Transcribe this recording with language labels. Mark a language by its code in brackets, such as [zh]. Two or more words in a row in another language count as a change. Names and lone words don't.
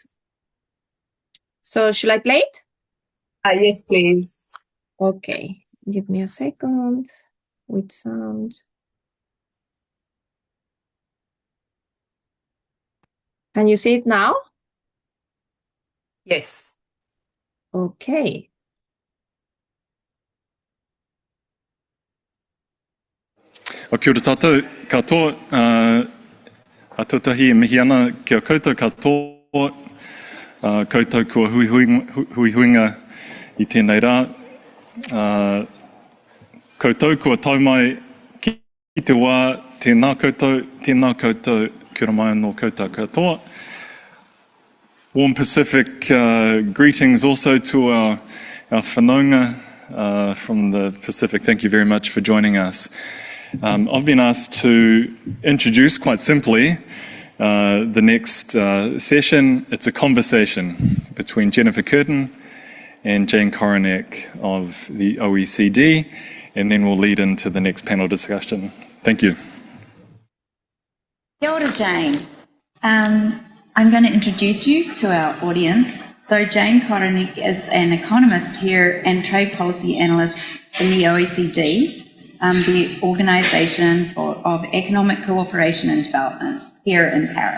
[en] So should I play it? Yes, please. Okay, give me a second with sound. Can you see it now? Yes. Okay. [mi] Kia ora tātou katoa, a tūtahi e mihi ana kia koutou katoa, koutou kua huihuinga I tēnei rā. Koutou kua taumai ki te wā, tēnā koutou, kia ora mai anō koutou katoa. [en] Warm Pacific greetings also to our whanaunga from the Pacific. Thank you very much for joining us. I've been asked to introduce quite simply the next session. It's a conversation between Jennifer Curtin and Jane Koronek of the OECD, and then we'll lead into the next panel discussion. Thank you. [mi] Kia ora, Jane. [en] I'm going to introduce you to our audience. So Jane Koronek is an economist here and trade policy analyst in the OECD, the Organisation of Economic Cooperation and Development here in Paris.